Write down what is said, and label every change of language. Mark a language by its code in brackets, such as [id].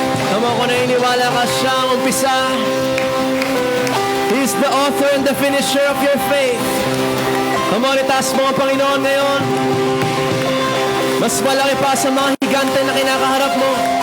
[tl] Tama ko naniniwala ka siya ang umpisa. [en] He's the author and the finisher of your faith. Come on, [tl] itaas mo ang Panginoon ngayon. Mas malaki pa sa mga higante na kinakaharap mo.